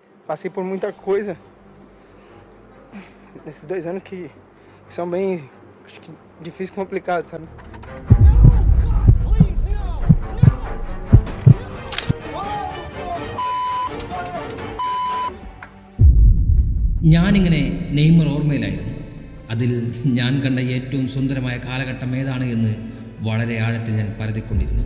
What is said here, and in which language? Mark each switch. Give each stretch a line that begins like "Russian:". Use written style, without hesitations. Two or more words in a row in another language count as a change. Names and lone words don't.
Portuguese: Passei por muita coisa nesses 2 anos que são bem, acho que difícil e complicado, sabe?
Malayalam: ഞാനിങ്ങനെ നെയ്മർ ഓർമ്മയിലായിരുന്നു. അതിൽ ഞാൻ കണ്ട ഏറ്റവും സുന്ദരമായ കാലഘട്ടം ഏതാണ് എന്ന് വളരെ ആഴത്തിൽ ഞാൻ പരതിക്കൊണ്ടിരുന്നു.